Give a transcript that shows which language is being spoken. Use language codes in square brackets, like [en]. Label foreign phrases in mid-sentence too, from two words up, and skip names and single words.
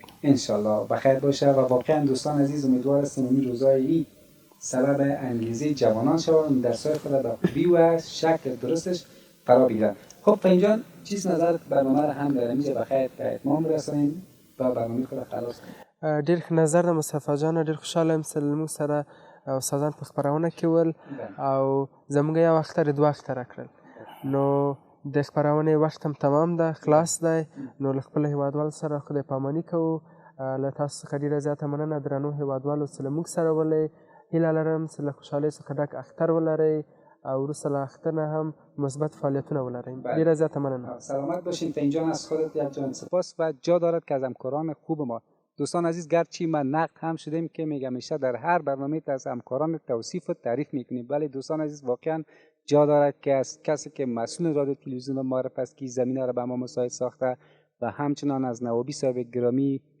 [fa] انشالله بخیر باشه و واقعا دوستان عزیز امیدوار هستم این روزهای عید سبب انگیزه جوانان شوند درسای خود به خوبی و شکل درستش فرا بگیرن. خب فنجان چیز نظر برنامه را هم در میز بخیر به اتمام رسانیم و برنامه خود خلاص کنیم. [ps] ډېر ښه نظر د مصطفی جانه. ډېر خوشحاله یم چې له موږ سره استادان په خپرونه کې ول او زموږ یو اختر دوه اختره کړل. نو د خپرونې وخت هم تمام ده، خلاص دی. نو له خپلو هېوادوالو سره خدای پاماني کوو. له تاسو څخه ډېره زیاته مننه درنو هېوادوالو چې له موږ سره ولئ. هیله لرم چې له خوشحالۍ څخه ډک اختر ولرئ او وروسته له اختر نه هم مثبت فعالیتونه ولرئ. ډېره زیاته مننه. [fa] سلامت باشین. فنجان از خودت یک جان سپاس و جا دارد که از همکاران خوب ما. دوستان عزیز گرچه من نقد هم شدیم که میگم میشه در هر برنامه از همکاران توصیف و تعریف میکنیم، ولی دوستان عزیز واقعا جا دارد که از کسی که مسئول رادیو تلویزیون معرف است که زمینه را به ما مساعد ساخته و همچنان از نوابی صاحب گرامی